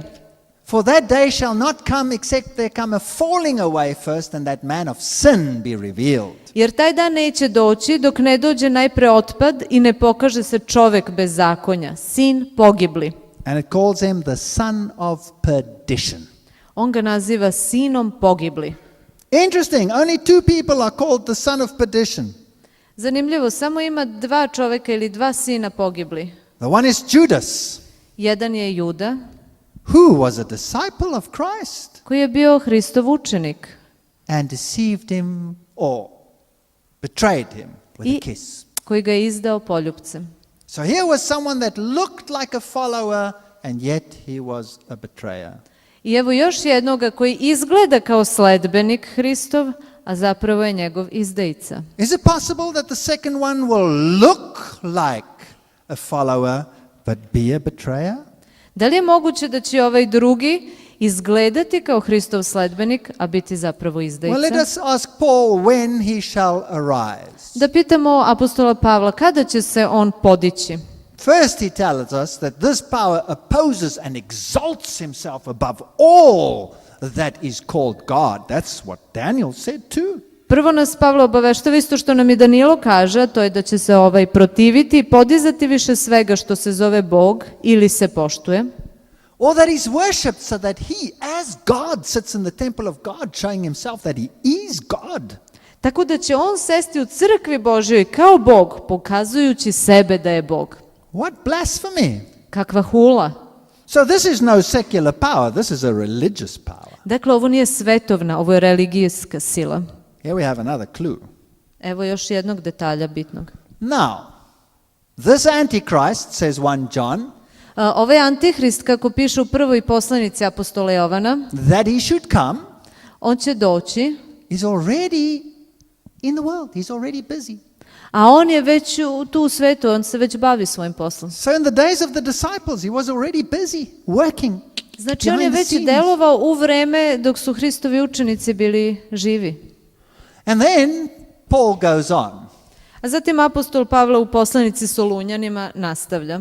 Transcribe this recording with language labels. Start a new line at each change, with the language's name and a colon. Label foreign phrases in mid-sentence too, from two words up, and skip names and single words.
English: for that day shall not come except there come a falling away first and that man of sin be revealed.
Serbian: Jer taj dan neće doći dok ne dođe najpre otpad i ne pokaže se čovek bez zakonja, sin pogibli.
English: And it calls him the son of perdition.
Serbian: On ga naziva sinom pogibli.
English: Interesting, only 2 people are called the son of perdition.
Serbian: Zanimljivo, samo ima 2 čoveka ili 2 sina pogibli.
English: The one is Judas,
Serbian: Jedan je Juda,
English: who was a disciple of Christ
Serbian: koji je bio Hristov učenik
English: and deceived him or betrayed him with a
Serbian: i
English: kiss.
Serbian: koji ga je izdao poljupcem.
English: So here was someone that looked like a follower and yet he was a betrayer.
Serbian: I evo još jednoga koji izgleda kao sledbenik Hristov, a zapravo je njegov izdajica.
English: Is it possible that the second one will look like a follower but be a betrayer?
Serbian: Da li je moguće da će ovaj drugi izgledati kao Hristov sledbenik, a biti zapravo
English: Well, let
Serbian: izdajica?
English: us ask Paul when he shall arise.
Serbian: Da pitamo apostola Pavla kada će se on podići.
English: First, he tells us that this power opposes and exalts himself above all that is called God. That's what Daniel said too.
Serbian: Prvo nas Pavlo obaveštava isto što nam i Danilo kaže, a to je da će se protiviti i podizati više svega što se zove Bog ili se poštuje.
English: Or that he's worshipped so that he, as God, sits in the temple of God, showing himself that he is God.
Serbian: Tako da će on sesti u crkvi Božjoj kao Bog, pokazujući sebe da je Bog.
English: What blasphemy!
Serbian: Kakva hula.
English: So this is no secular power, this is a religious power.
Serbian: Dakle, ovo nije svetovna, ovo je religijska sila.
English: Here we have another clue.
Serbian: Evo još jednog detalja bitnog.
English: Now, this Antichrist, says 1 John,
Serbian: Ovaj antihrist, kako piše u prvoj poslanici apostola Jovana,
English: that he should come,
Serbian: on će doći,
English: is already in the world. He's already busy.
Serbian: a on je već tu u svetu, on se već bavi svojim poslom.
English: So in the days of the disciples, he was already busy working.
Serbian: Znači, on je
English: behind the
Serbian: već
English: scenes.
Serbian: delovao u vreme dok su Hristovi učenici bili živi.
English: And then Paul goes on.
Serbian: A zatim apostol Pavle u poslanici Solunjanima nastavlja.